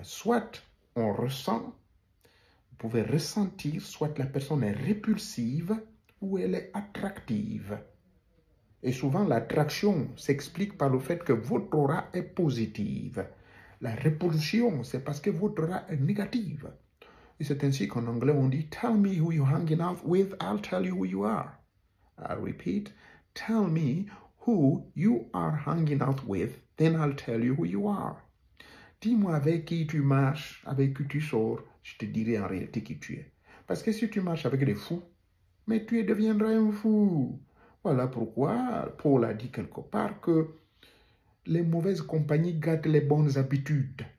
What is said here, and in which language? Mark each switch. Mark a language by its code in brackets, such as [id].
[fr] Soit on ressent, vous pouvez ressentir, soit la personne est répulsive ou elle est attractive. Et souvent, l'attraction s'explique par le fait que votre aura est positive. La répulsion, c'est parce que votre aura est négative. Et c'est ainsi qu'en anglais, on dit « [en] Tell me who you're hanging out with, I'll tell you who you are ». I repeat, tell me who you are hanging out with, then I'll tell you who you are. [fr] Dis-moi avec qui tu marches, avec qui tu sors, je te dirai en réalité qui tu es. Parce que si tu marches avec des fous, mais tu deviendras un fou. Voilà pourquoi Paul a dit quelque part que les mauvaises compagnies gâtent les bonnes habitudes.